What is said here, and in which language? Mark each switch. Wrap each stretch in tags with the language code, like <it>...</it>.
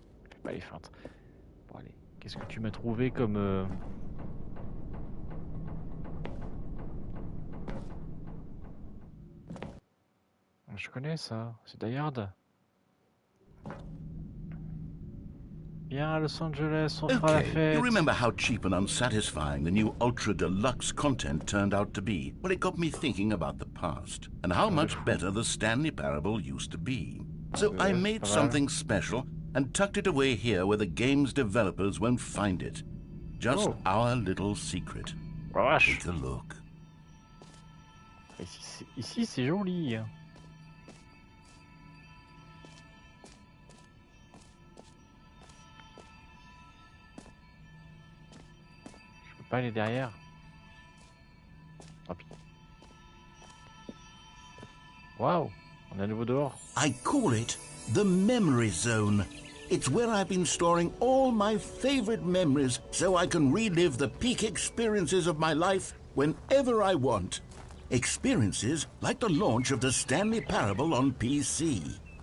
<fr>Fais pas les feintes. Bon, allez. Qu'est-ce que tu m'as trouvé comme... Je connais ça, c'est Die Hard. Viens à Los Angeles, on fera la fête.</fr> <en>You remember how cheap and unsatisfying the new Ultra Deluxe content turned out to be? Well, it got me thinking about the past and how much better the Stanley Parable used to be. So I made something special and tucked it away here where the game's developers won't find it. Just our little secret. Take a look.</en> <fr>Ici c'est joli. Je peux pas aller derrière. Tant pis. Waouh, on est à nouveau dehors.</fr> <en>I call it the memory zone. It's where I've been storing all my favorite memories so I can relive the peak experiences of my life whenever I want. Experiences like the launch of the Stanley Parable on PC.</en>